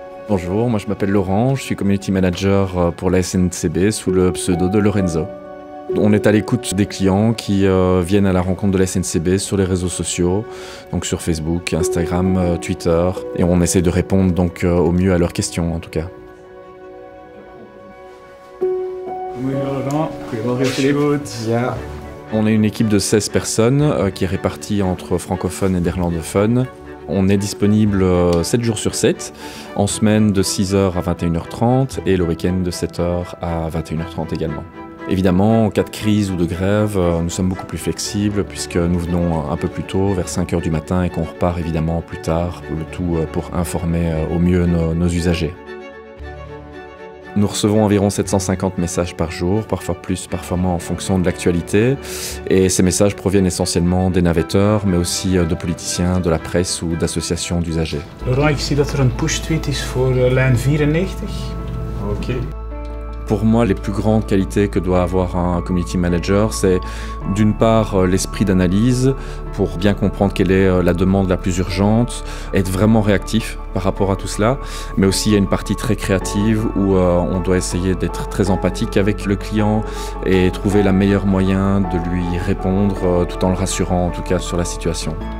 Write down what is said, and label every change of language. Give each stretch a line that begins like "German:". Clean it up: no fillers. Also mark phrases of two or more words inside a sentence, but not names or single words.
French: Bonjour, moi je m'appelle Laurent, je suis
English: community manager
French: pour la SNCB sous le pseudo de Lorenzo. On est à l'écoute des clients qui viennent à la rencontre de la SNCB sur les réseaux sociaux, donc sur Facebook, Instagram, Twitter, et on essaie de répondre donc au mieux à leurs questions en tout cas.
Dutch: Goedemorgen Laurent. Goedemorgen Philippe. Ja.
French: On est une équipe de 16 personnes qui est répartie entre francophones et néerlandophones. On est disponible 7 jours sur 7, en semaine de 6h à 21h30 et le week-end de 7h à 21h30 également. Évidemment, en cas de crise ou de grève, nous sommes beaucoup plus flexibles puisque nous venons un peu plus tôt, vers 5h du matin, et qu'on repart évidemment plus tard, le tout pour informer au mieux nos usagers. Nous recevons environ 750 messages par jour, parfois plus, parfois moins en fonction de l'actualité. Et ces messages proviennent essentiellement des navetteurs, mais aussi de politiciens, de la presse ou d'associations d'usagers.
Dutch: Laurent, ik zie dat er een push-tweet is voor lijn 94. Ok.
French: Pour moi, les plus grandes qualités que doit avoir un
English: community manager,
French: c'est d'une part l'esprit d'analyse pour bien comprendre quelle est la demande la plus urgente, être vraiment réactif par rapport à tout cela, mais aussi il y a une partie très créative où on doit essayer d'être très empathique avec le client et trouver le meilleur moyen de lui répondre tout en le rassurant en tout cas sur la situation.